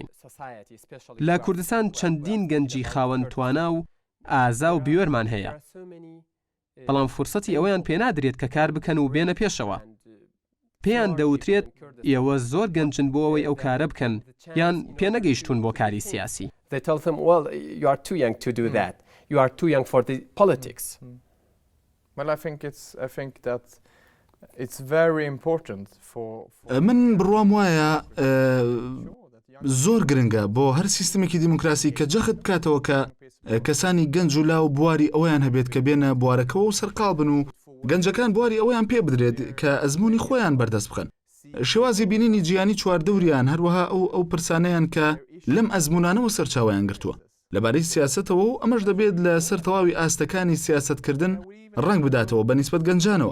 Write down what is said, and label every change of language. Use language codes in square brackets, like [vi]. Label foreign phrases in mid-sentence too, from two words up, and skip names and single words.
[ckb] لە کوردستان چەندین گەنجی خاوەن توانا و ئازا و بیوەرمان هەیە، بەڵام فرسەتی ئەوەیان پێنادرێت کە کار بکەن و بێنە پێشەوە. پێیان دەوترێت ئێوە زۆر گەنجن بۆ ئەوەی ئەو کارە بکەن یان پێنەگەیشتون بۆ کاری سیاسی. [en] They tell them, well, you are too young to do that. You are too young for the politics. Well, I think that it's very important for [ckb] من بڕوام وایە زۆر گرنگە بۆ هەر سیستمێکی دیموکراسی کە جەخت بکاتەوە کە کەسانی گەنج و لاو بواری ئەویان هەبێت کە بێنە بوارەکەەوە و سەرقاڵ بن و گەنجەکان بواری ئەویان پێ بدرێت کە ئەزمموی خۆیان بەردەست بخەن. شێوازی بینینی جیانی چواردەوریان هەروەها ئەو پرسانەیان کە لەم ئەزمونانەوە سەرچاویان گرتووە لەبارەی سیاسەتەوە و ئەمەش دەبێت لە سەر تەواوی ئاستەکانی سیاسەتکردن ڕنگ بداتەوە بە نیسبەت گەنجانەوە.